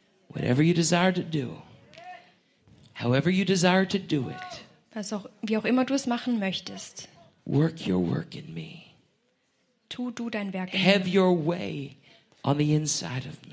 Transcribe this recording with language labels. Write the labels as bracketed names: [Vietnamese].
[English] Whatever you desire to do, however you desire to do it. [German] Was auch, wie auch immer du es machen möchtest. [English] Work your work in me. [German] Tu du dein Werk in mir. [English] Have your way on the inside of me.